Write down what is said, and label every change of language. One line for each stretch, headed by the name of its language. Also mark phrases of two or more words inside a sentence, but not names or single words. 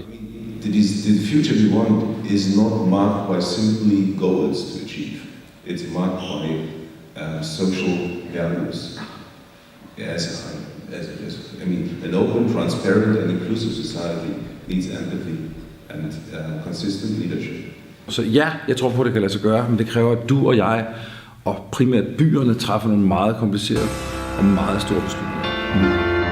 English: The future we want is not marked by simply goals to achieve. It's marked by social values. I mean, an open, transparent and inclusive society needs empathy and consistent leadership.
Danish: Så ja, jeg tror på, at det kan lade sig gøre, men det kræver, at du og jeg, og primært byerne, træffer nogle meget komplicerede og meget store beslutninger.